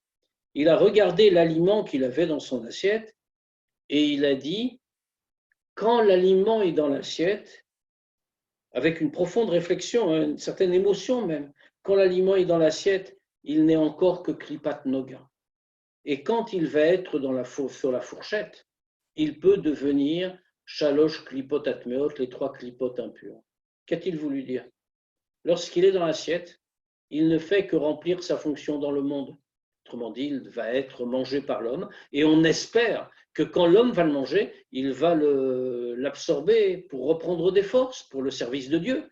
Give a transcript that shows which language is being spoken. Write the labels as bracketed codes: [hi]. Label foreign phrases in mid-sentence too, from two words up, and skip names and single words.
[fr] Il a regardé l'aliment qu'il avait dans son assiette et il a dit, quand l'aliment est dans l'assiette, avec une profonde réflexion, une certaine émotion même, quand l'aliment est dans l'assiette, il n'est encore que [he] קליפת נוגה. [fr] Et quand il va être sur la fourchette, il peut devenir [he] שלוש קליפות הטמאות, [fr] les 3 klipotes impures. Qu'a-t-il voulu dire? Lorsqu'il est dans l'assiette, il ne fait que remplir sa fonction dans le monde. Autrement dit, il va être mangé par l'homme et on espère que quand l'homme va le manger, il va l'absorber pour reprendre des forces pour le service de Dieu.